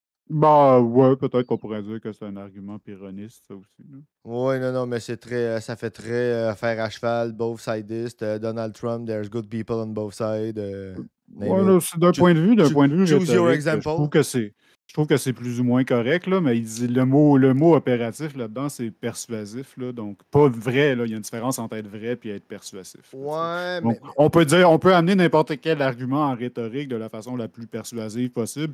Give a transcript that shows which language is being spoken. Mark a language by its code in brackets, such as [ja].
[fr] Bah ouais, peut-être qu'on pourrait dire que c'est un argument pyrrhoniste, ça aussi. Oui, non, mais c'est très, ça fait très affaire à cheval, [en] both sidist. Donald Trump, there's good people on both sides. [fr] Ouais, c'est d'un point de vue [en] choose your [fr] rhétorique, [en] example. [fr] je trouve que c'est plus ou moins correct, là, mais il dit le mot opératif là-dedans, c'est persuasif, là, donc pas vrai, là. Il y a une différence entre être vrai et être persuasif. Ouais, donc, on peut amener n'importe quel argument en rhétorique de la façon la plus persuasive possible.